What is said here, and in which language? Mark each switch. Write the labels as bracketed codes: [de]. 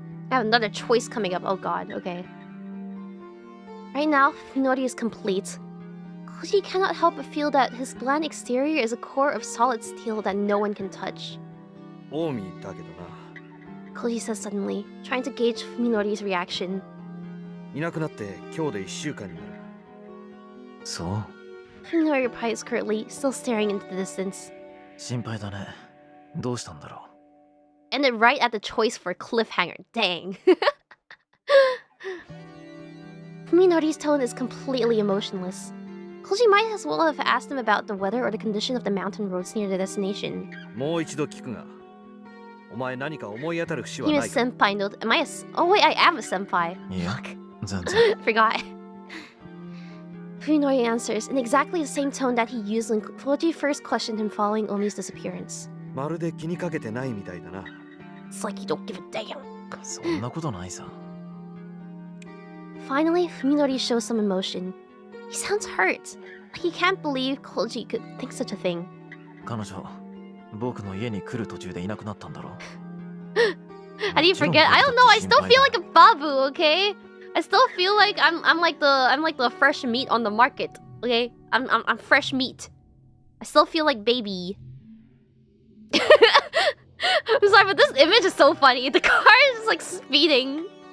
[en] I have another choice coming up. Oh god. Okay. Right now, Fuminori is complete. Koji cannot help but feel that his bland exterior is a core of solid steel that no one can touch. [ja] オウミだけどな。 [en] Koji says suddenly, trying to gauge Fuminori's reaction. [ja] いなくなって今日で1週間になる。そう。 [en] Fuminori replies curtly, still staring into the distance. [ja] 心配だね。どうしたんだろう。 [en] Ended right at the choice for a cliffhanger. Dang. Fuminori's tone is completely emotionless. Koji might as well have asked him about the weather or the condition of the mountain roads near the destination. [ja] もう一度聞くが、お前何か思い当たる節はないか。 [en] He was senpai note. Am I a... Oh wait, I am a senpai. [ja] いや、 [en] Fuck. [ja] 全然。 [en] Forgot. Fuminori answers in exactly the same tone that he used when Koji first questioned him following Omi's disappearance. [ja] まるで気にかけてないみたいだな。 [en] It's like you don't give a damn. [ja] そんなことないさ。 [en] Finally, Fuminori shows some emotion. He sounds hurt. He can't believe Koji could think such a thing. [ja] 彼女、僕の家に来る途中でいなくなったんだろう。 [en] How do you forget? I don't know. I still feel like a babu, okay? I still feel like I'm like the fresh meat on the market, okay? I'm fresh meat. I still feel like baby. I'm sorry, but this image is so funny. The car is just like speeding.